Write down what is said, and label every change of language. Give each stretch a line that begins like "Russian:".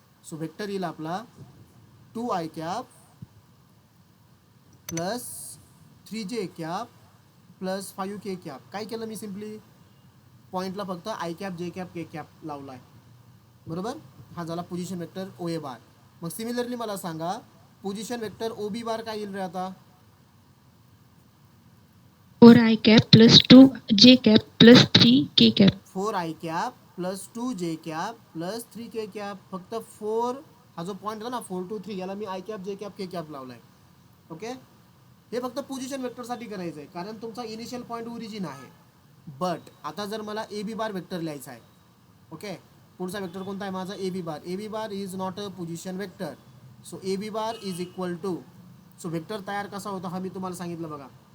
Marathi: So vector येईल आपला 2 i cap plus 3 जे कॅप प्लस 5 के कॅप. काय केलं मी, सिम्पली पॉईंटला फक्त आय कॅप, जे कॅप, के कॅप लावला आहे, बरोबर. हा झाला पोझिशन वेक्टर ओ ए बार. मग सिमिलरली मला सांगा, position vector O B bar काय येईल रे आता,
English: 4 I cap plus 2 J cap plus 3 K cap. 4 I cap plus 2 J cap plus 3 K cap.
Marathi: फक्त 4, हा जो पॉईंट आहे ना 4 2 3, याला मी आय कॅप, जे कॅप, के कॅप लावलाय. ओके. हे फक्त पोझिशन वेक्टरसाठी करायचं आहे, कारण तुमचा इनिशियल पॉईंट ओरिजिन आहे. बट आता जर मला ए बी बार वेक्टर लिहायचा आहे, ओके, पुढचा वेक्टर कोणता आहे माझा, A B bar.
English: A B bar is not a position vector. So A B bar is equal to,
Marathi: so vector तयार कसा होता हा मी तुम्हाला सांगितलं बघा.